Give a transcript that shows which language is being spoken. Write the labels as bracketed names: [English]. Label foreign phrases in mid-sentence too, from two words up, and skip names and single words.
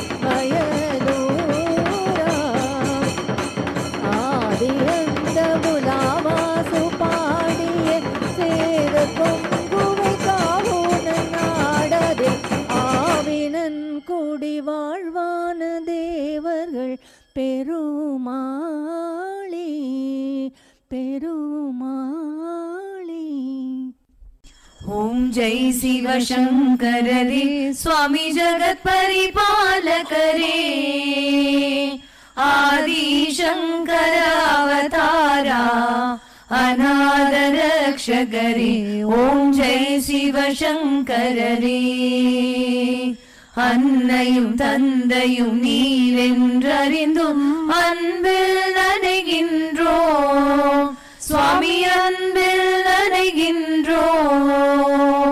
[Tamil] மயலூரா, ஆதியந்த புலாவாசு பாடிய சேர பொங்குவை காவுன நாடதே, ஆவினன் குடி வாழ்வான தேவர்கள் பெருமாளே பெருமாளே. [Hindi] ओम जय शिव शंकर रे स्वामी जगत परिपालक रे, आदि शंकर अवतारा अनाथ रक्षकरे ओम जय शिवशंकररे. [Tamil] அன்னையும் தந்தையும் நீரென்றறிந்தும் அன்பில் நனைகின்றோம் சுவாமி, அன்பில் நனைகின்றோம்.